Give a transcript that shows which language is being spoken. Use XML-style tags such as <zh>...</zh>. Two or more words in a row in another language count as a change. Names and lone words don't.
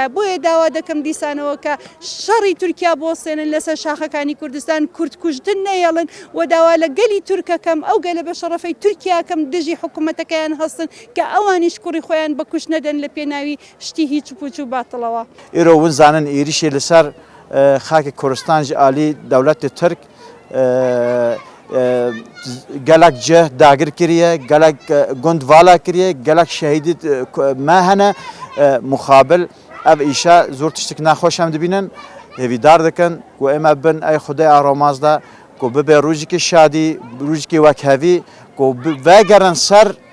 <ckb>بۆیە داوا دەکەم دیسانەوە کە شەڕی تورکیا بۆسێنن لەسەر شاخەکانی کوردستان، کورد کوژتن نەیەڵن و داوا لە گەلی تورکەکەم ئەو گەلە بە شەڕەفەی تورکیاکەم دژی حکوومەتەکەیان هەستن کە ئەوانیش کوڕی خۆیان بە کوش نەدەن لە پێناوی شتی هیچ پوچ و باتڵەوە.</ckb> <ku>ئێرە ون زانن ئێریشی لەسەر خاکی کوردستانجی عالی دەوڵەتی تورک gelek cih dagir kiriye, gelek gund vala kiriye, gelek şehîdî me hene muxabil ev îşa zor tiştek naxweş em dibînin, hêvîdar dikin ku em bin ey Xwedaya romaz da ku bibe rûjekê şadî, rûjekê wekhevî ku vegerin ser</ku>